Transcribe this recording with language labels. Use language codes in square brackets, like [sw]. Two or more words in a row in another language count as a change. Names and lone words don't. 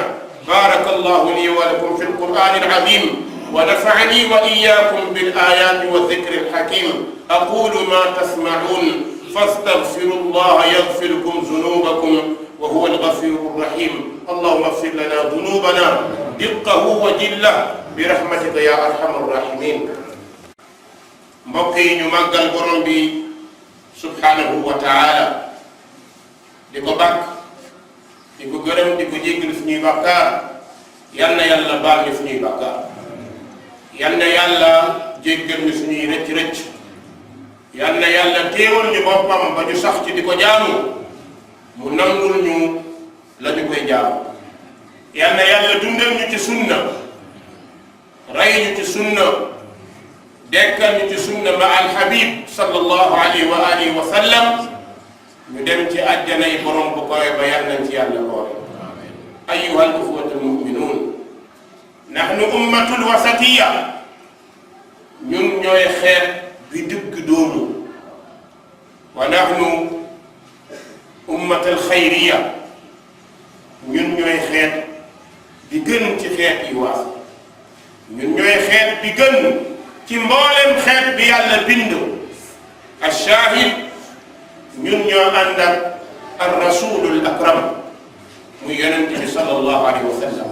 [ar] بارك الله لي ولكم في القرآن العظيم، ونفعني وإياكم بالآيات والذكر الحكيم. أقول ما تسمعون، فاستغفروا الله يغفركم ذنوبكم وهو الغفور الرحيم. اللهم اغفر لنا ذنوبنا دقه وجله برحمتك يا أرحم الراحمين. [wo] mbokk ñu màggal borom bi [ar] سبحانه وتعالى [wo] di ko bàkk di ko gërëm di ko jéggal suñuy bàkkaar. yal na yàlla baal ñu suñuy bàkkaar. yal na yàlla jéggal ñu suñuy rëcc-rëcc. yal na yàlla téewal ñu boppam ba ñu sax ci di ko jaamu. mu nangul ñu la ñu koy jaamu. yal na yàlla dundal ñu ci sunna. rey ñu ci sunna. dekkal ñu ci sunna ma [ar] الحبيب صلى الله عليه وعلى آله وسلم. [wo] ñu dem ci àjjana yi borom bu koy ba yal nañ ci yàlla boole. [ar] أيها الأخوة المؤمنون نحن أمة الوسطية [wo] ñun ñooy xeet bi digg doomu [ar] ونحن أمة الخيرية [wo] ñun ñooy xeet bi gën ci xeet yi waas ñun ñooy xeet bi gën ci mboolem xeet bi yàlla bind ash-shahid ñun ñoo ànd ak [ar] الرسول الأكرم [wo] muy yonent bi [ar] صلى الله عليه وسلم.